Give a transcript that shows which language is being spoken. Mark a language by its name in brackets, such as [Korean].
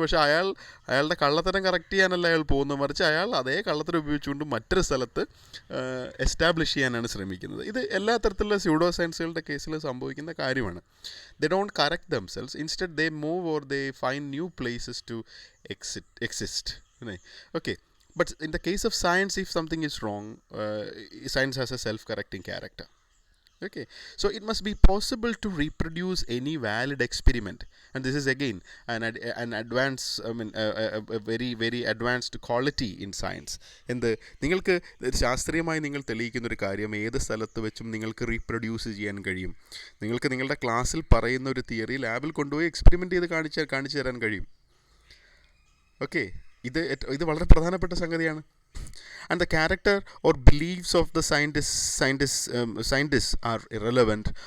[Malayalam] പക്ഷേ അയാളുടെ കള്ളത്തരം കറക്റ്റ് ചെയ്യാനല്ല അയാൾ പോകുന്നത്, മറിച്ച് അയാൾ അതേ കള്ളത്തരം ഉപയോഗിച്ചുകൊണ്ട് മറ്റൊരു സ്ഥലത്ത് എസ്റ്റാബ്ലിഷ് ചെയ്യാനാണ് ശ്രമിക്കുന്നത്. ഇത് എല്ലാ തരത്തിലുള്ള സ്യൂഡോ സയൻസുകളുടെ കേസിൽ സംഭവിക്കുന്ന കാര്യമാണ്. [English] They don't correct themselves. Instead, they move or they find new places to exist. Okay. But in the case of science, if something is wrong, science has a self-correcting character. Okay. So it must be possible to reproduce any valid experiment, and this is again an advanced, a very very advanced quality in science. [Malayalam] എന്ത് നിങ്ങൾക്ക് ശാസ്ത്രീയമായി നിങ്ങൾ തെളിയിക്കുന്ന ഒരു കാര്യം ഏത് സ്ഥലത്ത് വെച്ചും നിങ്ങൾക്ക് റീപ്രൊഡ്യൂസ് ചെയ്യാൻ കഴിയും. നിങ്ങൾക്ക് നിങ്ങളുടെ ക്ലാസ്സിൽ പറയുന്ന ഒരു തിയറി ലാബിൽ കൊണ്ടുപോയി എക്സ്പെരിമെൻ്റ് ചെയ്ത് കാണിച്ചു തരാൻ കഴിയും. ഓക്കെ. ഇത് വളരെ പ്രധാനപ്പെട്ട സംഗതിയാണ്. [English] And the character or beliefs of the scientists are irrelevant.